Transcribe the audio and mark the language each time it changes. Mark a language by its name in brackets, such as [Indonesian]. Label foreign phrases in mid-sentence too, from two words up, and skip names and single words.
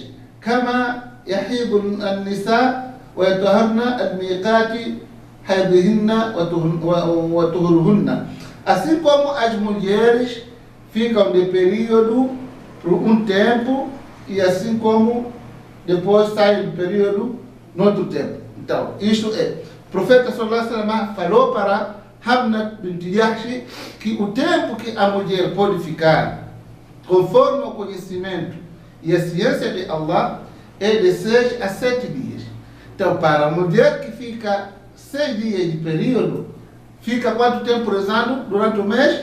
[Arabic] كما يحيض النساء ويطهرن الميقات حيضهن وطهرهن. [Portuguese] Assim como as mulheres ficam de período por um tempo e assim como depois saem do período no outro tempo. Então, isto é, o profeta [Arabic] صلى الله عليه وسلم [Portuguese] falou para Hamnat binti Jahsh que o tempo que a mulher pode ficar, conforme o conhecimento e a ciência de Allah, é de 6 a 7 dias. Então, para a mulher que fica 6 dias de período, fica quanto tempo rezando durante o mês?